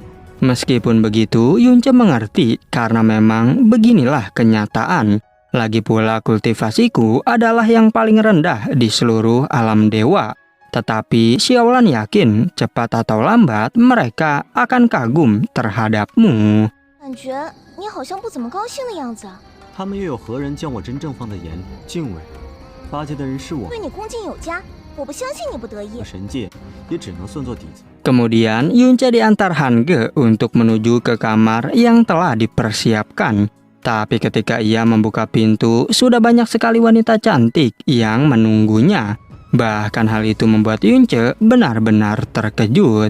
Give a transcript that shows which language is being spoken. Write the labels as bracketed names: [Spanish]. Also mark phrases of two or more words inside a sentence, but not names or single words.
[Indonesian] Meskipun begitu, Yunce mengerti karena memang beginilah kenyataan. Lagi pula kultivasiku adalah yang paling rendah di seluruh alam dewa. Tetapi Xiaolan yakin cepat atau lambat mereka akan kagum terhadapmu. [Chinese] 感觉你好像不怎么高兴的样子啊。他们又有何人将我真正放在眼里敬畏？八界的人是我，对你恭敬有加，我不相信你不得意。神界也只能算作底子。 [Indonesian] Kemudian Yunce diantar Han Ge untuk menuju ke kamar yang telah dipersiapkan. Tapi ketika ia membuka pintu, sudah banyak sekali wanita cantik yang menunggunya. Bahkan hal itu membuat Yunce benar-benar terkejut.